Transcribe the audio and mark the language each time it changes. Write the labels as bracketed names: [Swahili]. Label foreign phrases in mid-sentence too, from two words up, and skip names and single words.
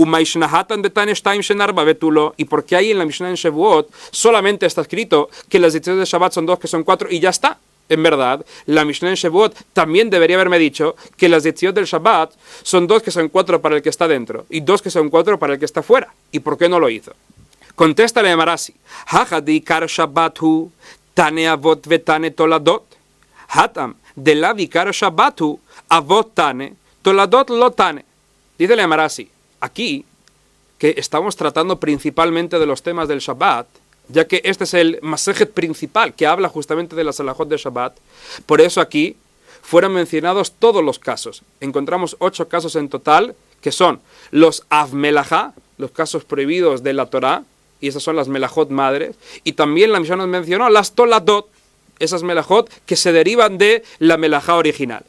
[Spanish] ¿Y por qué ahí en la Mishnah en Shavuot solamente está escrito que las Yetziot del Shabbat son 2 que son 4 y ya está? En verdad, la Mishnah en Shavuot también debería haberme dicho que las Yetziot del Shabbat son 2 que son 4 para el que está dentro y 2 que son 4 para el que está fuera. ¿Y por qué no lo hizo? Contéstale a Marasi. [Aramaic] הכא דעיקר שבת תני אבות ותני תולדות. התם דלאו עיקר שבת אבות תני תולדות לא תני. [Spanish] Dícele a Marasi. Aquí, que estamos tratando principalmente de los temas del Shabbat, ya que este es el Masejet principal que habla justamente de las halajot de Shabbat. Por eso aquí fueron mencionados todos los casos. Encontramos 8 casos en total, que son los Avmelajá, los casos prohibidos de la Torá, y esas son las Melajot madres, y también la Mishnah nos mencionó las Toladot, esas Melajot que se derivan de la Melajá original.